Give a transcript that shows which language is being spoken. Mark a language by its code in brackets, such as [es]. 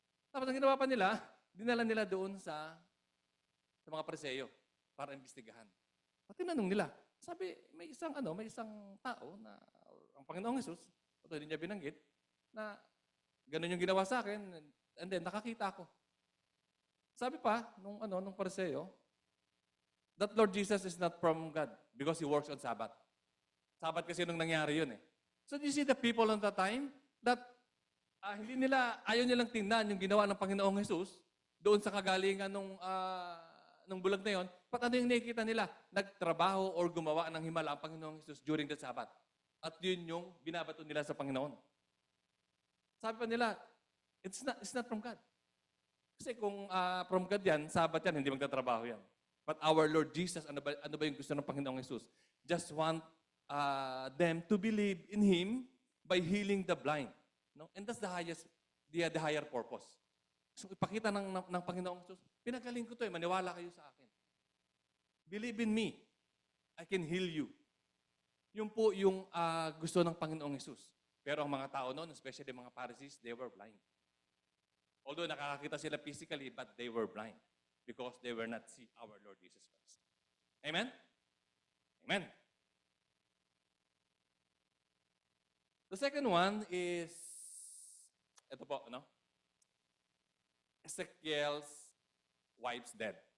[tl] Tapos ang ginawa pa nila, dinala nila doon sa mga Pariseyo para imbestigahan. At tinanong nila, sabi, may isang tao na ang Panginoong Hesus, ito hindi niya binanggit, na ganun yung ginawa sa akin, [en] and then [tl] nakakita ako. Sabi pa, nung Pariseo, [en] that Lord Jesus is not from God because He works on Sabbath. [tl] Sabbath kasi nung nangyari yun eh. [en] So do you see the people on that time that [tl] ayaw nilang tingnan yung ginawa ng Panginoong Jesus doon sa kagalingan nung bulag na yon. But ano yung nakikita nila? Nagtrabaho or gumawa ng himala ang Panginoong Jesus [en] during the Sabbath. [tl] At yun yung binabato nila sa Panginoon. Sabi pa nila, [en] it's not from God. [tl] Kasi kung from God yan, Sabbath yan, hindi magtatrabaho yan. [en] But our Lord Jesus, [tl] ano ba yung gusto ng Panginoong Jesus? [en] Just want them to believe in Him by healing the blind. No? And that's the higher purpose. [tl] So ipakita ng Panginoong Jesus, pinagaling ko to maniwala kayo sa akin. [en] Believe in me, I can heal you. [tl] Yun po yung gusto ng Panginoong Jesus. Pero ang mga tao noon, especially mga Pharisees, [en] they were blind. Although [tl] nakakakita sila [en] physically, but they were blind because they were not see our Lord Jesus Christ. Amen? Amen. The second one is, [tl] ito po, [en] Ezekiel's wife's dead.